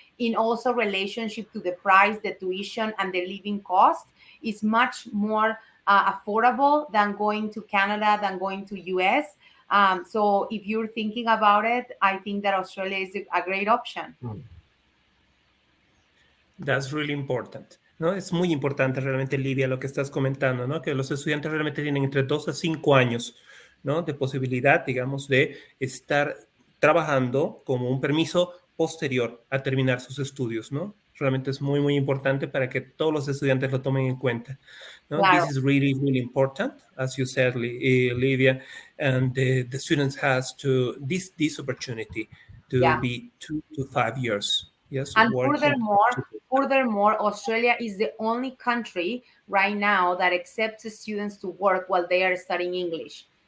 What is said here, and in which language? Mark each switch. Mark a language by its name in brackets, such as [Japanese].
[English] In also relationship to the price, the tuition, and the living cost is much more affordable than going to Canada, than going to US. So if you're thinking about it, I think that Australia is a great option. That's really important, ¿no? [Spanish] Es muy importante realmente, Livia, lo que estás comentando, ¿no? Que los estudiantes realmente tienen entre 2 a 5 años, ¿no? De posibilidad, digamos, de estar trabajando como un permiso posterior a terminar sus estudios, ¿no? Realmente es muy, muy importante para que todos los estudiantes lo tomen en cuenta, ¿no? Claro. [English] This is really, really important, as you said, Livia, and the students has to this opportunity to be 2 to 5 years. Yes, and working. furthermore, Australia is the only country right now that accepts students to work while they are studying English.